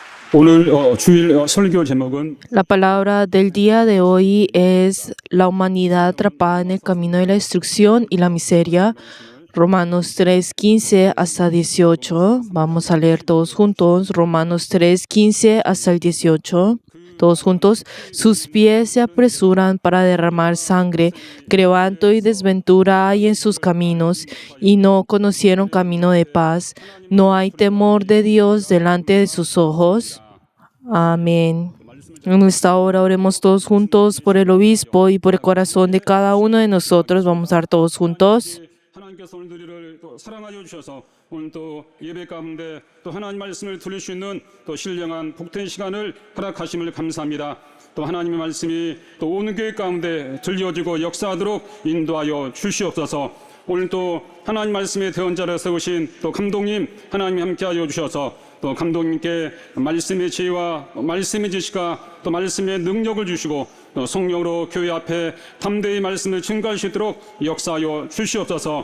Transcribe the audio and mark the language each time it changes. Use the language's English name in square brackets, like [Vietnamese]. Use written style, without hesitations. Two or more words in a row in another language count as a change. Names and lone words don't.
[Korean] 오늘 주일 설교 제목은 [Spanish] La palabra del día de hoy es la humanidad atrapada en el camino de la destrucción y la miseria. Romanos 3:15 hasta 18. Vamos a leer todos juntos. Romanos 3:15 hasta el 18. Todos juntos. Sus pies se apresuran para derramar sangre. Quebranto y desventura hay en sus caminos, y no conocieron camino de paz. No hay temor de Dios delante de sus ojos. Amén. En esta hora oremos todos juntos por el obispo y por el corazón de cada uno de nosotros. Vamos a dar todos juntos. [Korean] 하나님께서 오늘 우리를 또 사랑하여 주셔서 오늘 또 예배 가운데 또 하나님 말씀을 들을 수 있는 또 신령한 복된 시간을 허락하심을 감사합니다. 또 하나님의 말씀이 또 온 교회 가운데 들려지고 역사하도록 인도하여 주시옵소서. 오늘 또 하나님 말씀의 대언자로 세우신 또 감독님 하나님이 함께하여 주셔서 또 감독님께 말씀의 지혜와 말씀의 지식과 또 말씀의 능력을 주시고 또 성령으로 교회 앞에 담대히 말씀을 증거할 수 있도록 역사하여 주시옵소서.